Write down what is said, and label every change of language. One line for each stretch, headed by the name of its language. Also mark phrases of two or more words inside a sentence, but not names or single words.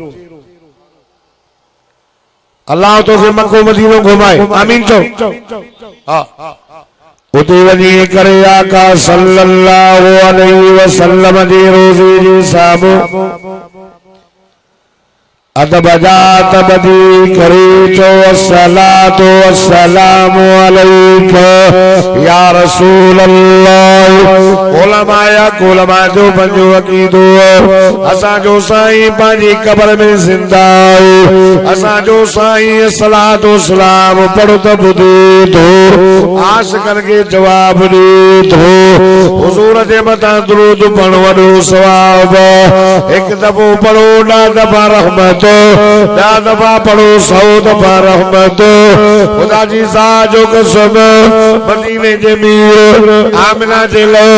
Sindhi: अल्लाह तोखे मक्को मदीनो घुमाए आमीन चओ हा उते वञी करे आका
Arabic: صلى الله عليه وسلم
Sindhi: जे रोज़े जे साम्हूं अदब जात बदी करे चो
Arabic: الصلاة والسلام عليك يا رسول الله
Sindhi: उलमा जो पंजो अकीदो असां जो साईं पंहिंजी कब्र में ज़िंदा असां जो साईं सलातो सलाम पढ़ो त ॿुधे थो आशिक़न खे जवाब ॾे थो हुज़ूर जे मथां दुरूद पढ़ण वॾो सवाब हिकु दफ़ो पढ़ो 10 दफ़ा रहमत 10 दफ़ा पढ़ो 100 दफ़ा रहमत खुदा जी ज़ात जो कसम मदीने जे मीर आमिना जे लैलो